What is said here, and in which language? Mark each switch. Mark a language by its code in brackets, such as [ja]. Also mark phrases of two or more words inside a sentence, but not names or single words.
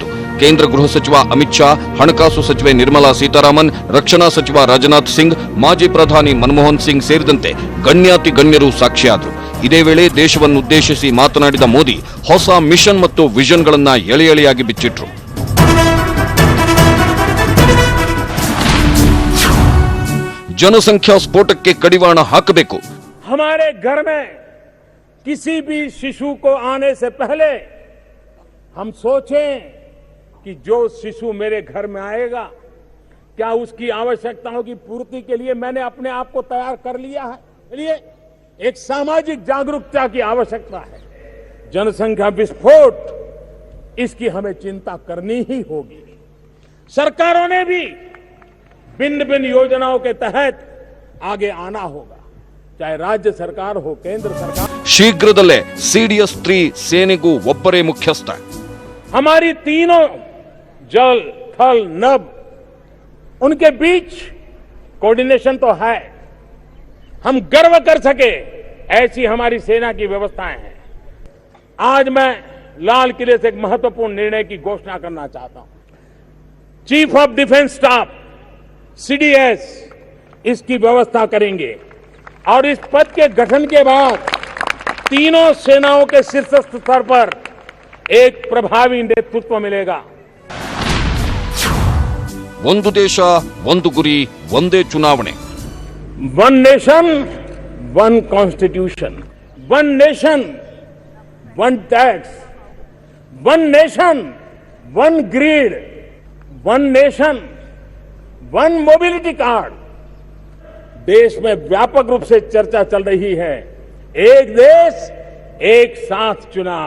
[kn] ಕೇಂದ್ರ ಗೃಹ ಸಚಿವ ಅಮಿತ್ ಶಾ, ಹಣಕಾಸು ಸಚಿವೆ ನಿರ್ಮಲಾ ಸೀತಾರಾಮನ್, ರಕ್ಷಣಾ ಸಚಿವ ರಾಜನಾಥ್ ಸಿಂಗ್, ಮಾಜಿ ಪ್ರಧಾನಿ ಮನಮೋಹನ್ ಸಿಂಗ್ ಸೇರಿದಂತೆ ಗಣ್ಯಾತಿ ಗಣ್ಯರು ಸಾಕ್ಷಿಯಾದರು. ಇದೇ ವೇಳೆ ದೇಶವನ್ನುದ್ದೇಶಿಸಿ ಮಾತನಾಡಿದ ಮೋದಿ ಹೊಸ ಮಿಷನ್ ಮತ್ತು ವಿಷನ್ಗಳನ್ನ ಎಳೆಯಾಗಿ ಬಿಚ್ಚಿಟ್ರು. ಜನಸಂಖ್ಯಾ ಸ್ಫೋಟಕ್ಕೆ ಕಡಿವಾಣ ಹಾಕಬೇಕು. [hi] हमारे घर में किसी भी शिशु को आने से पहले हम सोचें कि जो शिशु मेरे घर में आएगा क्या उसकी आवश्यकताओं की पूर्ति के लिए मैंने अपने आप को तैयार कर लिया है. इसलिए एक सामाजिक जागरूकता की आवश्यकता है. जनसंख्या विस्फोट इसकी हमें चिंता करनी ही होगी. सरकारों ने भी भिन्न योजनाओं के तहत आगे आना होगा, चाहे राज्य सरकार हो केंद्र सरकार. [kn] ಶೀಘ್ರದಲ್ಲೇ CDS 3 ಸೇನೆಗೂ ಒಬ್ಬರೇ ಮುಖ್ಯಸ್ಥ. [hi] हमारी तीनों जल थल नभ उनके बीच कोऑर्डिनेशन तो है. हम गर्व कर सके ऐसी हमारी सेना की व्यवस्थाएं हैं. आज मैं लाल किले से एक महत्वपूर्ण निर्णय की घोषणा करना चाहता हूं. [en] Chief of Defence Staff [hi] CDS इसकी व्यवस्था करेंगे और इस पद के गठन के बाद तीनों सेनाओं के शीर्षस्थ स्तर पर एक प्रभावी नेतृत्व मिलेगा. [kn] ಒಂದು ದೇಶ ಒಂದು ಗುರಿ ಒಂದೇ ಚುನಾವಣೆ. [en] one nation one constitution, one nation one tax, one nation one grid, one nation one mobility card. [hi] देश में व्यापक रूप से चर्चा चल रही है एक देश एक साथ चुनाव.